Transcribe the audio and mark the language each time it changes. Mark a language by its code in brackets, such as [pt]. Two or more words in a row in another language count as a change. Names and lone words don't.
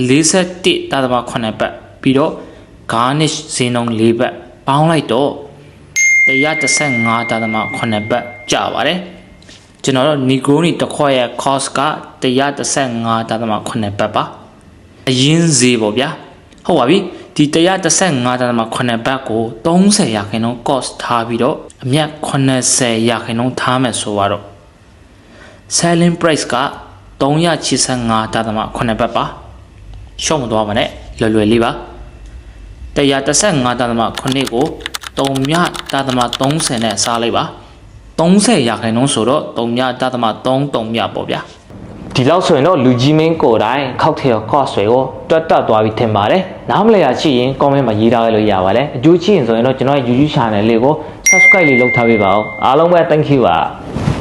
[my] 41.8 ဘတ်ပြီးတော့ garnish ဈေးနှုန်း4ဘတ်ပေါင်းလိုက်တော့115.8ဘတ်ကျပါတယ်ကျွန်တော်တို့ Negroni တစ်ခွက်ရဲ့ cost က115.8ဘတ်ပါအရင်ဈေးပေါ့ဗျာဟုတ်ပါပြီဒီ115.8ဘတ်ကို30ရာခိုင်နှုန်း cost ထားပြီးတော့အမြတ်80ရာခိုင်နှုန်းထားမယ်ဆိုတော့ [en] selling price [my] က 385.8ဘတ်ပါရှုံးမသွားပါနဲ့လွယ်လွယ်လေးပါ115.8ကို3.30နဲ့စားလိုက်ပါ30ရာခိုင်နှုန်းဆိုတော့3.33ပေါ့ဗျာဒီလောက်ဆိုရင်တော့လူကြီးမင်းကိုယ်တိုင်ခောက်ထည် cost တွေကိုတွက်တက်သွားပြီထင်ပါတယ်နားမလည်ရရှိရင် comment မှာရေးထားခဲ့လို့ရပါတယ်အကျိုးရှိရင်ဆိုရင်တော့ကျွန်တော်ရဲ့ YouTube channel လေးကို subscribe လေးလုပ်ထားပေးပါဦးအားလုံးပဲ [en] thank you [my] ပါ